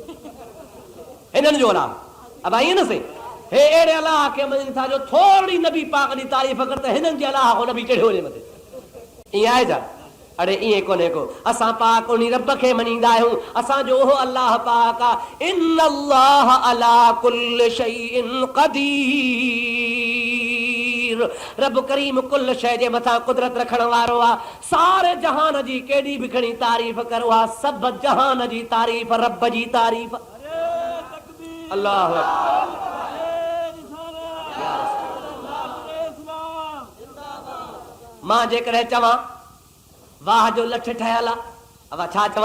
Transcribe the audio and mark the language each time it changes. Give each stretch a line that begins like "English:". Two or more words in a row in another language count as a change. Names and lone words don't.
Sindhi: हिननि जो अलाह अब ईअं न साईं, हे अहिड़े अलाह खे मञनि था जो थोरी नबी पाक जी तारीफ़ कर त हिननि जे अलाह खां नबी चढ़ियो वञे मथे। ईअं आहे छा? अड़े ईअं कोन्हे को। असां पाक उन रब खे मञींदा आहियूं, असांजो उहो अलाह पाक आहे।
Arabic: إن الله على كل شيء قدير.
Sindhi: रब करीम कुल शइ जे मथां कुदरत रखण वारो आहे। सारे जहान जी केॾी बि खणी तारीफ़ करो आहे, सभु जहान जी तारीफ़ रब जी तारीफ़। अल्लाह मां जेकॾहिं चवां वाह जो लठ ठहियल आहे, अब छा चवां?